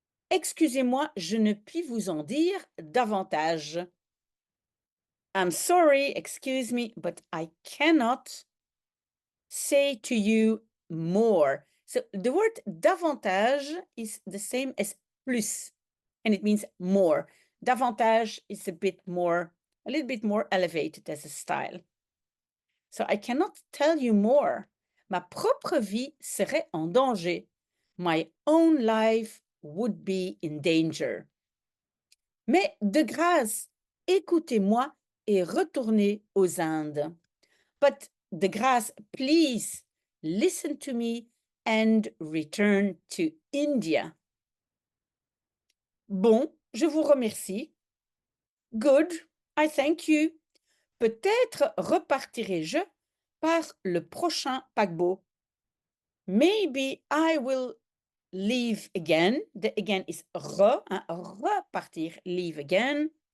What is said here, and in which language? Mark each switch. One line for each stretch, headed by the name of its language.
French: Excusez-moi, je ne puis vous en dire davantage.
English: I'm sorry, excuse me, but I cannot say to you more. So the word davantage is the same as plus, and it means more. Davantage is a little bit more elevated as a style. So I cannot tell you more.
French: Ma propre vie serait en danger.
English: My own life would be in danger.
French: Mais de grâce, écoutez-moi et retournez aux Indes.
English: But
French: de grâce,
English: please listen to me and return to India.
French: Bon, je vous remercie.
English: Good, I thank you.
French: Peut-être repartirai-je par le prochain paquebot.
English: Maybe I will leave again. The again is repartir, leave again.